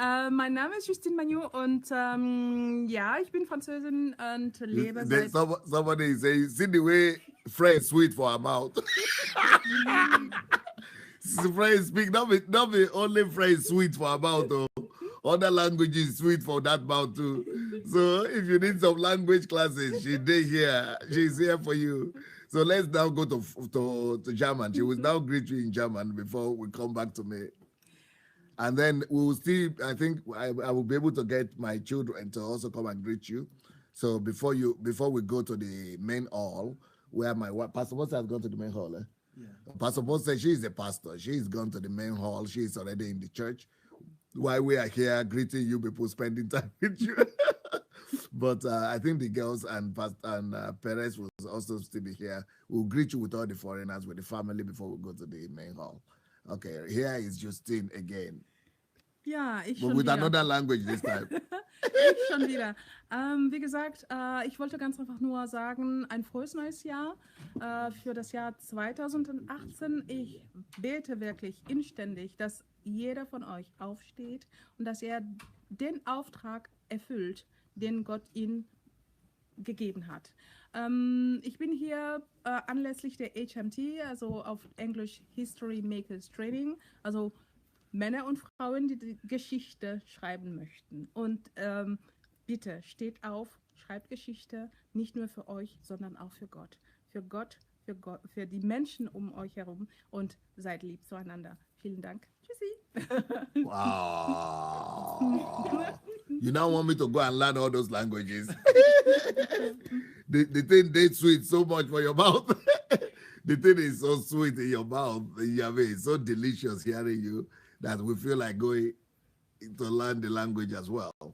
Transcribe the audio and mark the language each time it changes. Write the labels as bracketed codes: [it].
[de] Mein Name ist Justine Magnot und ja, ich bin Französin und lebe seit... [en] Somebody is saying, see the way French sweet for our mouth. French speak, not be only French sweet for our mouth, though. Other languages sweet for that mouth too. So if you need some language classes, she's here for you. So let's now go to German. She will now greet you in German before we come back to me. And then we will see, I think I will be able to get my children to also come and greet you. So before we go to the main hall, where my Pastor Boss has gone to the main hall. Yeah. Pastor Boss says she's a pastor. She's gone to the main hall. She's already in the church. While we are here greeting you people, spending time with you. But I think the girls and Perez will also still be here. We'll greet you with all the foreigners, with the family before we go to the main hall. Okay, here is Justine again. [de] Ja, ich [en] But [de] schon [en] with [de] wieder. [en] Another language this time. [de] Ich schon wieder. Wie gesagt, ich wollte ganz einfach nur sagen, ein frohes neues Jahr für das Jahr 2018. Ich bete wirklich inständig, dass jeder von euch aufsteht und dass er den Auftrag erfüllt, den Gott ihm gegeben hat. Ich bin hier anlässlich der HMT, also auf Englisch History Makers Training, also Männer und Frauen, die die Geschichte schreiben möchten. Und bitte steht auf, schreibt Geschichte, nicht nur für euch, sondern auch für Gott. Für Gott, für die Menschen um euch herum und seid lieb zueinander. Vielen Dank. Tschüssi. [en] Wow. You now want me to go and learn all those languages? the thing tastes sweet so much for your mouth. The thing is so sweet in your mouth. It's so delicious hearing you that we feel like going to learn the language as well.